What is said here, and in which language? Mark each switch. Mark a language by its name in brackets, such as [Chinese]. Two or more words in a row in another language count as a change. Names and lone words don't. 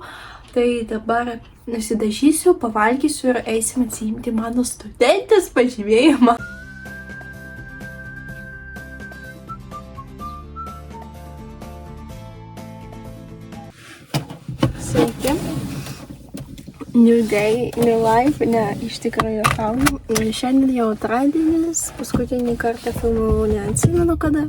[Lithuanian] Tai dabar nusidažysiu, pavalgysiu ir eisim atsiimti mano studentės pažymėjimą. Sveiki. [English] New day, new life. [Lithuanian] Ne, iš tikrųjų juokauju. Šiandien jau antradienis, paskutinį kartą filmavau, neatsimenu kada.